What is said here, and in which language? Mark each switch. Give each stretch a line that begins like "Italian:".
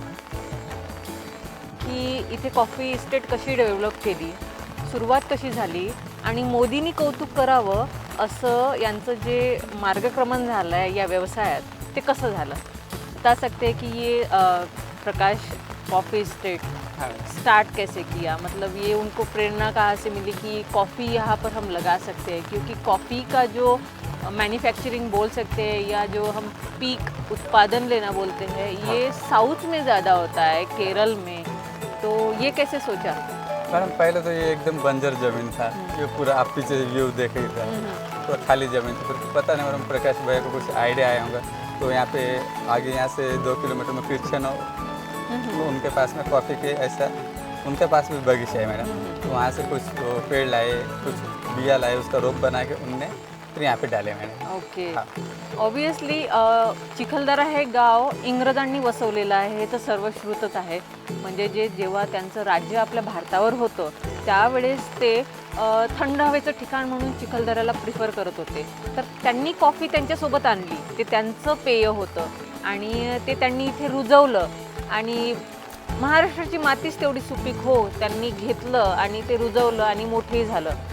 Marathi: की इथे coffee estate कशी डेव्हलप केली, सुरुवात कशी झाली आणि मोदींनी कौतुक करावं असं यांचं जे मार्गक्रमण झालं आहे या व्यवसायात ते कसं झालं.
Hindi: बता सकते हैं कि ये प्रकाश कॉफ़ी इस्टेट स्टार्ट कैसे किया, मतलब ये उनको प्रेरणा कहाँ से मिली कि कॉफ़ी यहाँ पर हम लगा सकते हैं, क्योंकि कॉफ़ी का जो मैन्युफैक्चरिंग बोल सकते हैं या जो हम पीक उत्पादन लेना बोलते हैं ये साउथ में ज़्यादा होता है, केरल में. तो ये कैसे सोचा? मैडम पहले तो ये एकदम बंजर जमीन था, ये पूरा आप पीछे व्यू देख ही था, पूरा खाली जमीन थी. फिर पता नहीं मैडम प्रकाश भैया को कुछ आइडिया आया होगा, तो यहाँ पे आगे यहाँ से 2 किलोमीटर में क्रिश्चियन हो, तो उनके पास में कॉफ़ी के ऐसा उनके पास भी बगीचा है मैडम. तो वहाँ से कुछ पेड़ लाए, कुछ बिया लाए, उसका रोप बना के उनने फिर यहाँ पे डाले मैंने. ओके. हाँ.
Marathi: ऑब्वियसली चिखलदरा हे गाव इंग्रजांनी वसवलेलं आहे हे तर सर्वश्रुतच आहे. म्हणजे जेव्हा त्यांचं राज्य आपल्या भारतावर होतं त्यावेळेस ते थंड हवेचं ठिकाण म्हणून चिखलदऱ्याला प्रिफर करत होते. तर त्यांनी कॉफी त्यांच्यासोबत आणली, ते त्यांचं पेय होतं आणि ते त्यांनी इथे रुजवलं आणि महाराष्ट्राची मातीच तेवढी सुपीक हो त्यांनी घेतलं आणि ते रुजवलं आणि मोठे झालं.